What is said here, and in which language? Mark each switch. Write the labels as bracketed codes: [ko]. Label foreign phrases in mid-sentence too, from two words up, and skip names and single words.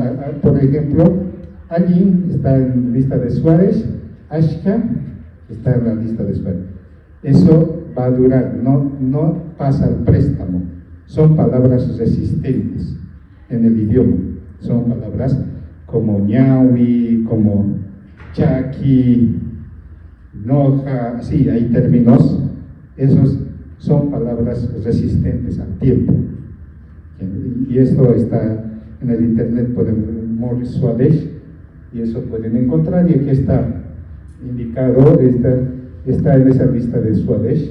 [es] Por ejemplo, allí está en la lista de Swadesh, Ashka está en la lista de Swadesh. Eso va a durar, no pasa al préstamo. Son palabras resistentes en el idioma. Son palabras como ñawi, como chaki, noja, sí, hay términos. Esos son palabras resistentes al tiempo. Y esto está en el internet, pueden Morris Swadesh, y eso pueden encontrar, y aquí está indicado, está en esa lista de Swadesh.